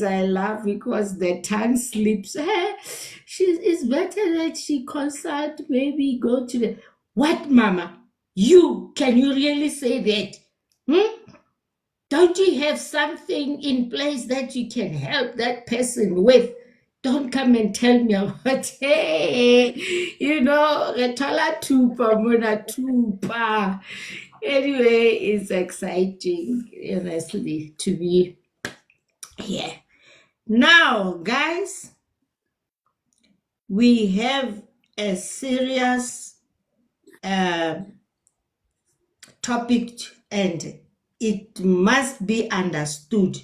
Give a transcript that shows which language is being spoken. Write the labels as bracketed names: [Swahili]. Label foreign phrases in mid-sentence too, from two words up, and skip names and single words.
[English] I laugh because the tongue slips. Hey, it's better that she consult, maybe go to the, what, mama? Can you really say that? Hmm? Don't you have something in place that you can help that person with? Don't come and tell me about, hey, retala tupa, mona tupa. Anyway, it's exciting, honestly, to be here. Now, guys, we have a serious topic, and it must be understood.